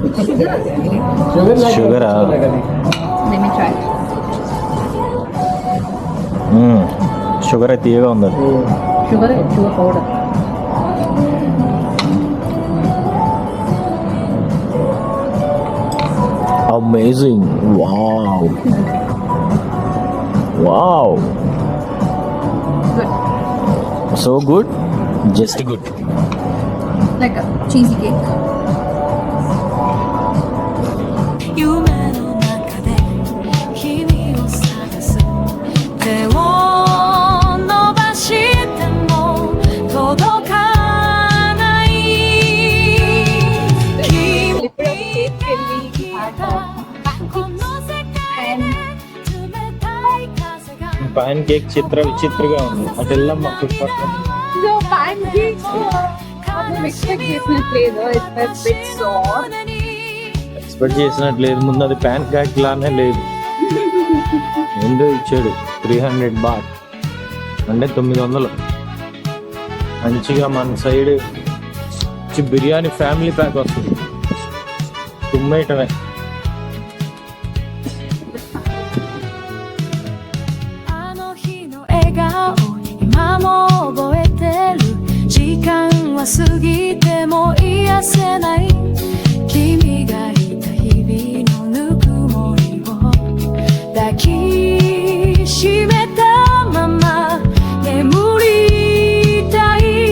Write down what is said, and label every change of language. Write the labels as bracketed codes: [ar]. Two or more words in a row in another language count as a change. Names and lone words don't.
[te] షుగరా? షుగర్ అయితే తీయగా ఉంది. [en] sugar powder. amazing. wow wow, Good. so good, just good. Like a cheesy cake. [ja] 夢の中で君を探す手を伸ばしても届かない君が消えたこの世界で冷たい風が [te] పాన్ కేక్ చిత్ర విచిత్రగా ఉంది. అటు వెళ్ళమ్మా ఫుట్పాత్. [en] So pancakes. Expect చేసినట్లేదు. It's a bit soft. [te] ఎక్స్పెక్ట్ చేసినట్టు లేదు, ముందు అది ప్యాన్ కేక్ లానే లేదు. ఎందుకు ఇచ్చాడు 300 బాట్ అంటే 900. మంచిగా మన సైడ్ బిర్యానీ [en] family pack [te] వస్తుంది, తుమ్మేయటమే. [ja] あの日の笑顔今も覚えてる時間は過ぎても癒せない君がいた日々のぬくもりを抱きしめたまま眠りたい